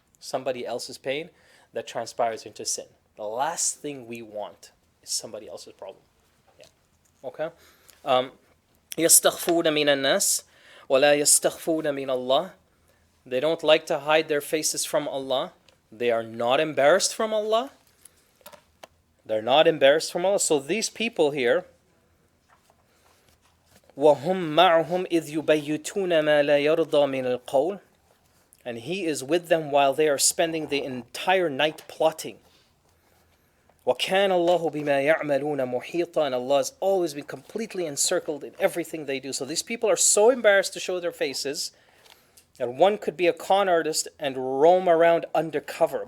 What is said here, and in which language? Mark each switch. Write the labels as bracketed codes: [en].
[en] Somebody else's pain that transpires into sin. The last thing we want is somebody else's problem. Yeah. Okay? [ar] يَسْتَخْفُونَ مِنَ النَّاسِ وَلَا يَسْتَخْفُونَ مِنَ اللَّهِ. [en] They don't like to hide their faces from Allah. They are not embarrassed from Allah. They're not embarrassed from Allah. So these people here, [ar] وَهُمْ مَعْهُمْ إِذْ يُبَيِّتُونَ مَا لَا يَرْضَى مِنَ الْقَوْلِ. [en] And He is with them while they are spending the entire night plotting. [ar] وَكَانَ اللَّهُ بِمَا يَعْمَلُونَ مُحِيطًا. [en] And Allah has always been completely encircled in everything they do. So these people are so embarrassed to show their faces that one could be a con artist and roam around undercover.